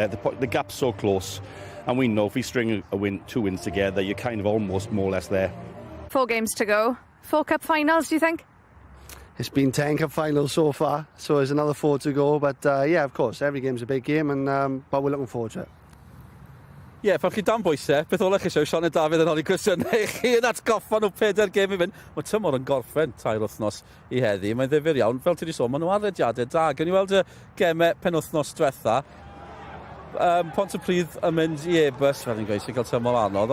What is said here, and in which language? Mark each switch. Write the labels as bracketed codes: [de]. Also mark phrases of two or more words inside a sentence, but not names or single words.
[en] The gap's so close. And we know if we string 2 wins together, you're kind of almost more or less there. 4 games to go. 4 cup finals, do you think? It's been 10 cup finals so far, so there's another 4 to go. But yeah, of course, every game's a big game, and but we're looking forward to it. [cy] Ie, pan chi dan bwysau, beth ola chi eisiau, Sioned Dafydd yn holi cwestiynau chi yn atgoffa nhw 4 gêm i fynd. Mae tymor yn gorffen 2 wythnos i heddi. Mae'n ddifur iawn. Fel ti wedi sôn, maen nhw arlediadau da. Gan i weld y gemau penwythnos diwetha. Pontypridd yn mynd i Ebus, fel ni'n gweud, sy'n cael tymor anodd.